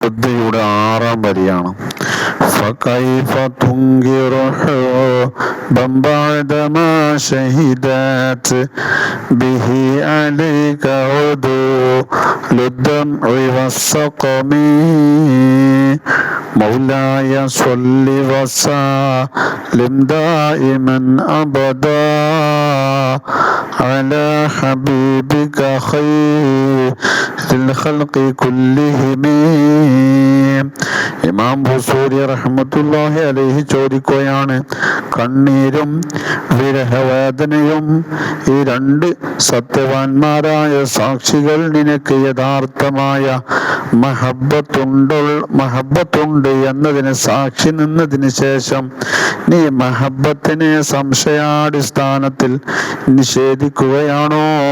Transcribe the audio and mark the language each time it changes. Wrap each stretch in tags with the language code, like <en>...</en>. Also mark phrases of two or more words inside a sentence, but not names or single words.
<ml>ബുദ്ധിയുടെ 6-ാം വരിയാണ്.</ml> <ar>فكيف تنكر حبا بعدما شهدت به عليك عدول الدمع والسقم مولاي صل وسلم دائما أبدا على حبيبك خير الخلق كلهم.</ar> <ml>ഇമാം ബുസൂരി</ml> <ar>رحمة الله عليه</ar> <ml>ചോദിക്കുകയാണ്, കണ്ണീരും വിരഹവേദനയും ഈ രണ്ട് സത്യവാന്മാരായ സാക്ഷികൾ നിനക്ക് യഥാർത്ഥമായ മഹബത്തുണ്ട് എന്നതിന് സാക്ഷി നിന്നതിന് ശേഷം നീ മഹബത്തിനെ സംശയാടിസ്ഥാനത്തിൽ നിഷേധിക്കുകയാണോ?</ml>